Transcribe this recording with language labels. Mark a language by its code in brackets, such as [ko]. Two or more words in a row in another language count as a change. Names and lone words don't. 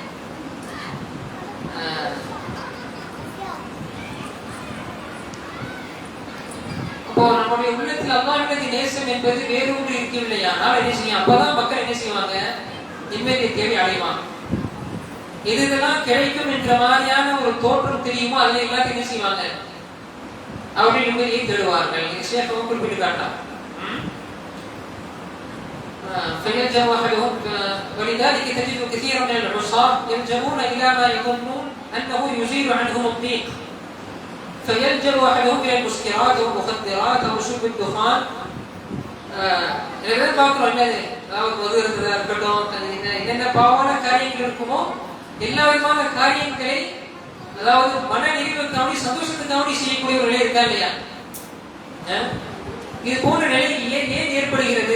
[ta] அப்போ நம்முடைய உள்ளத்தில் அல்லாஹ்வுடைய நேசம் என்பது வேரூன்றி இருக்கவில்லையானால் என்ன செய்யும்? அப்பதான் மக்கள் என்ன செய்வாங்க? நிம்மதியை தேடி அடைவாங்க. இதெல்லாம் கிடைக்கும் என்ற மாதிரியான ஒரு தோற்றம் தெரியுமோ அதில் எல்லாத்தையும் என்ன செய்வாங்க? அவர்கள் நிம்மதியை தேடுவார்கள். ஷேக் குறிப்பிட்டு காட்டார். [ar] فيلجأ أحدهم ولذلك تجد كثيرا من العصاة يلجؤون إلى ما يظنون أنه يزيل عنهم الضيق فيلجأ أحدهم إلى المسكرات والمخدرات أو شرب الدخان. [ta] இதெல்லாம் பார்க்கிறோம். என்னது? அதாவது மது இருந்ததா இருக்கட்டும், என்னென்ன பாவான காரியங்கள் இருக்குமோ எல்லா விதமான காரியங்களை, அதாவது மன நிறைவுக்காக சந்தோஷத்துக்காக செய்யக்கூடிய ஒரு நிலை இருக்கா இல்லையா? இது போன்ற நிலை ஏன் ஏற்படுகிறது?